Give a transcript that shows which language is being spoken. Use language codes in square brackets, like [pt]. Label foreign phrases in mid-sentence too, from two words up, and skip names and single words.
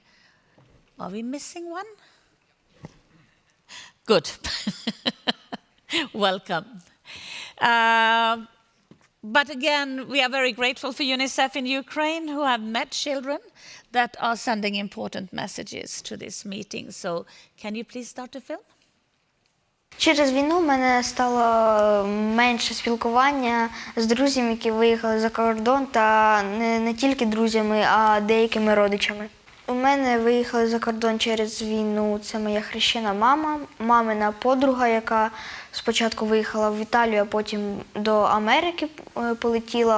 [en] Are we missing one? Good. Welcome. But again, we are very grateful for UNICEF in Ukraine, who have met children that are sending important messages to this meeting. So can you please start the film? [uk] Через війну в мене стало менше спілкування з друзями, які виїхали за кордон, та не тільки друзями, а деякими родичами. У мене виїхали за кордон через війну. Це моя хрещена мама, мамина подруга, яка спочатку виїхала в Італію, а потім до Америки полетіла.